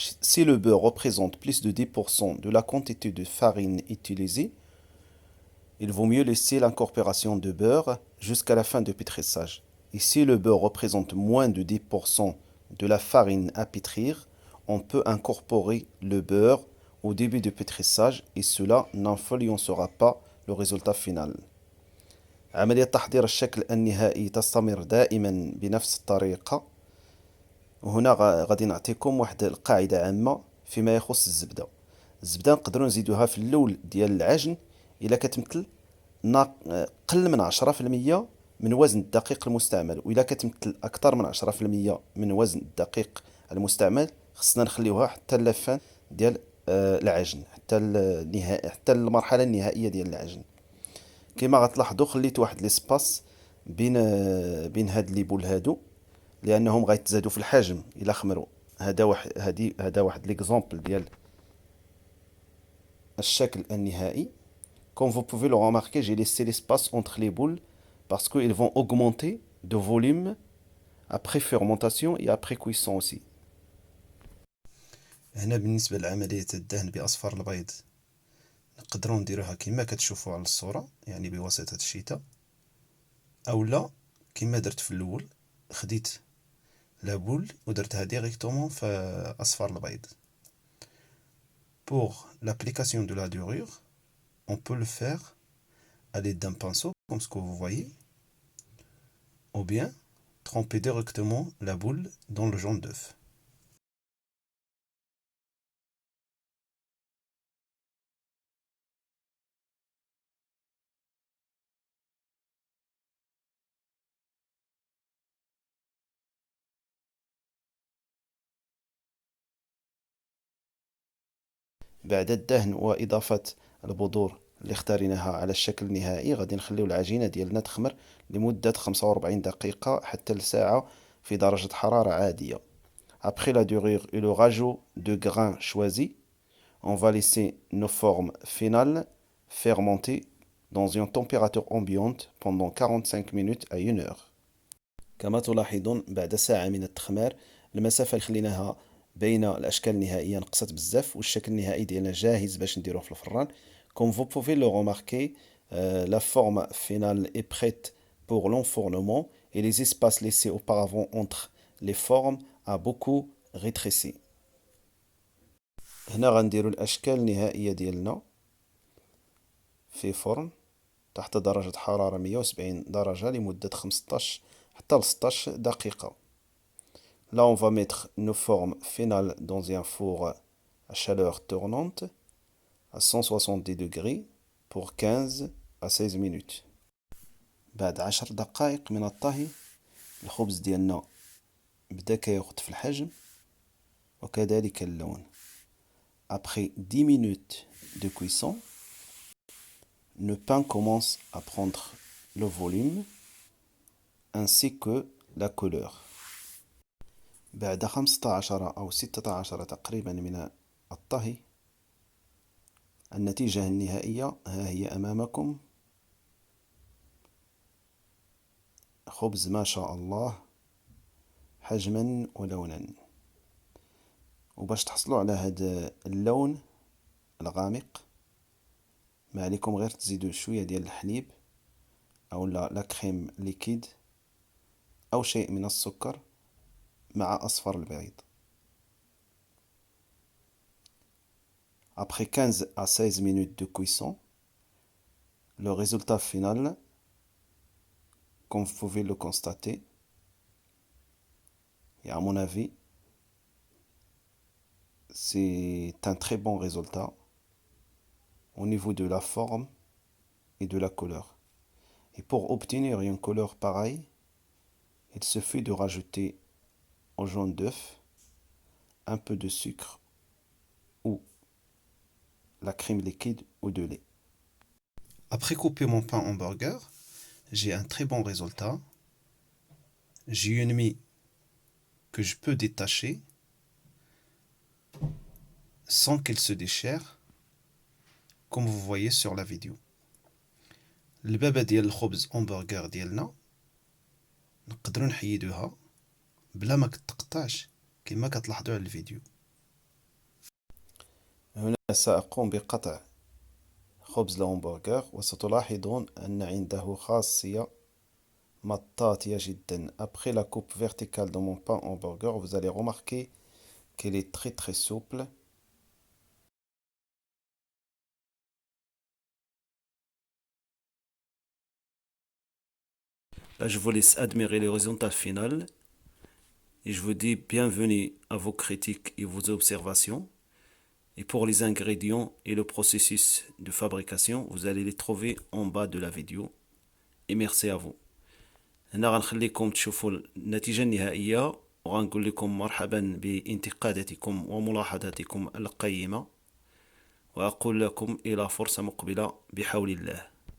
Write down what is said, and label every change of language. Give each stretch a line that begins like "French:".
French: Si le beurre représente plus de 10% de la quantité de farine utilisée, il vaut mieux laisser l'incorporation de beurre jusqu'à la fin du pétrissage. Et si le beurre représente moins de 10% de la farine à pétrir, on peut incorporer le beurre au début du pétrissage et cela n'influencera pas le résultat final.
Arabic: عملية تحضير الشكل النهائي تستمر دائما بنفس الطريقة. وهنا غادي نعطيكم واحد القاعدة عامة فيما يخص الزبدة. الزبدة نقدروا نزيدوها في اللول ديال العجن إلا كتمثل قل من 10% من وزن الدقيق المستعمل، وإلا كتمثل أكثر من 10% من وزن الدقيق المستعمل خصنا نخليوها حتى
French: لافان
Arabic: ديال العجن حتى المرحلة النهائية ديال العجن. كما غتلاحظوا خليت واحد
French: ليسباس
Arabic: بين هاد
French: لي بول
Arabic: هادو لانهم غيتزادوا في الحجم الى خمروا. هذا واحد
French: ليكزامبل
Arabic: ديال الشكل النهائي.
French: Comme vous pouvez le remarquer, j'ai laissé l'espace entre les boules parce qu'ils vont augmenter de volume après fermentation et après cuisson aussi.
Arabic: هنا بالنسبة لعملية الدهن بأصفر البيض نقدروا نديروها كما كتشوفوا على الصورة، يعني بواسطة الشيتا، أولا كما درت في الأول خديت
French: لا بول
Arabic: ودرتها
French: ديريكتومون
Arabic: في أصفر البيض.
French: Pour l'application de la dorure, on peut le faire à l'aide d'un pinceau, comme ce que vous voyez, ou bien tremper directement la boule dans le jaune d'œuf.
Arabic: بعد الدهن وإضافة البذور اللي اختاريناها على الشكل النهائي غادي نخليو العجينة ديالنا تخمر لمدة 45 دقيقة حتى لساعة في درجة حرارة عادية.
French: Après la dorure et le rajout de grains choisis, on va laisser nos formes finales fermenter dans une température ambiante pendant 45 minutes à 1 heure.
Arabic: كما تلاحظون بعد ساعة من التخمار المسافة اللي خليناها بين الأشكال النهائية نقصت بزاف والشكل النهائي ديالنا جاهز باش نديروه في الفران.
French: Comme vous pouvez le remarquer, la forme finale est prête pour l'enfournement et les espaces laissés auparavant entre les formes a beaucoup rétréci.
Arabic: هنا غنديرو الأشكال النهائية ديالنا في فرن تحت درجة حرارة 170 درجة لمدة 15 حتى ل 16 دقيقة.
French: Là, on va mettre nos formes finales dans un four à chaleur tournante à 170 degrés pour 15 à 16 minutes.
Arabic: بعد 10 دقائق من الطهي الخبز ديالنا بدا كياخد في الحجم وكذلك اللون.
French: Après 10 minutes de cuisson, le pain commence à prendre le volume ainsi que la couleur.
Arabic: بعد 15 أو 16 تقريبا من الطهي النتيجة النهائية ها هي أمامكم. خبز ما شاء الله حجما ولونا. وباش تحصلوا على هذا اللون الغامق ما عليكم غير تزيدوا شوية ديال الحليب أو
French: لا كريم ليكيد
Arabic: أو شيء من السكر مع أصفر البيض.
French: Après 15 à 16 minutes de cuisson, le résultat final, comme vous pouvez le constater, et à mon avis, c'est un très bon résultat au niveau de la forme et de la couleur. Et pour obtenir une couleur pareille, il suffit de rajouter au jaune d'œuf un peu de sucre ou la crème liquide ou de lait. Après couper mon pain en burger, j'ai un très bon résultat. J'ai une mie que je peux détacher sans qu'elle se déchire, comme vous voyez sur la vidéo.
Arabic: البابة ديال الخبز همبرغر ديالنا نقدروا نحيدوها بلا ما تقطعش كما كتلاحظوا على الفيديو. هنا سأقوم بقطع خبز الهمبرغر وستلاحظون أن عنده خاصية مطاطية جدا.
French: Après la coupe verticale de mon pain hamburger, vous allez remarquer qu'elle est très très souple. Là, je vous laisse admirer le résultat final et je vous dis bienvenue à vos critiques et vos observations. Et pour les ingrédients et le processus de fabrication, vous allez les trouver en bas de la vidéo. Et merci à vous.
Arabic: هنا غنخليكم تشوفوا النتيجة النهائية وغنقول لكم مرحبا بانتقاداتكم وملاحظاتكم القيمة وأقول لكم إلى فرصة مقبلة بحول الله.